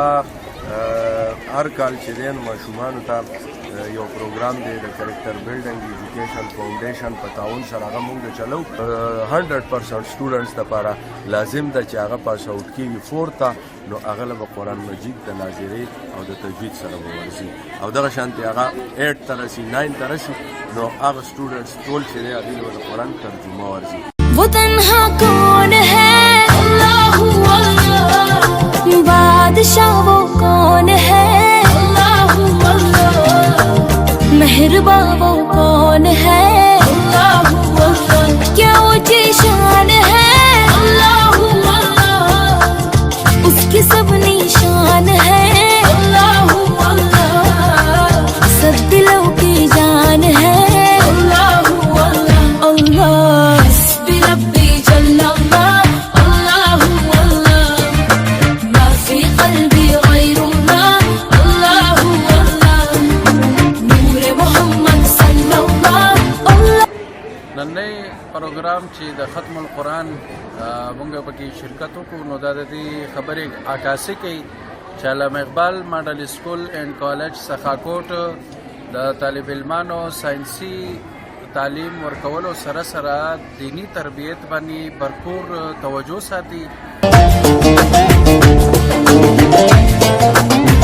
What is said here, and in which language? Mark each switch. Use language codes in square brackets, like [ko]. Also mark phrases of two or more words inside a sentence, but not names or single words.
[ps] هغه هر کال چې دی نو ماشومانو ته یو پروګرام دی د کریکټر بلډینګ ایجوکیشن فاونډیشن په تعاون سره هغه موږ د چلو 100% سټوډنټس دپاره لازم ده چې هغه [en] pass out [ps] کېږي 4 ته نو هغه له به قرآن مجید د ناظرې او د تجوید سره به ورځي او دغه شانتې هغه 8 ته رسي 9 ته رسي نو هغه سټوډنټس ټول چې دی هغوی له د قرآن ترجمه ورځي [ur] وہ تنہا کون ہے، اللہ اللہ. بادشاہ وہ کون ہے، اللہ اللہ. مہرباں وہ کون ہے، اللہ اللہ. کیا اونچی شان ہے، اللہ اللہ. اس کی سب نشان ہے، اللہ اللہ. سب دلوں کی جان ہے, अल्लाह अल्लाह अल्लाह। [ar] ربي جل الله، الله الله. ما في قلبي غير الله، الله الله. نور محمد صلى الله، الله. [ps] نننی پروګرام چې د ختم القرآن موږ پکې شرکت وکړو نو دا د دې خبرې عکاسي کوي چې علامه اقبال ماډل سکول اینڈ کالج سخاکوټ د طالب علمانو ساینسي تعلیم ورکولو سره سره دینی تربیت باندې بھرپور توجه ساتي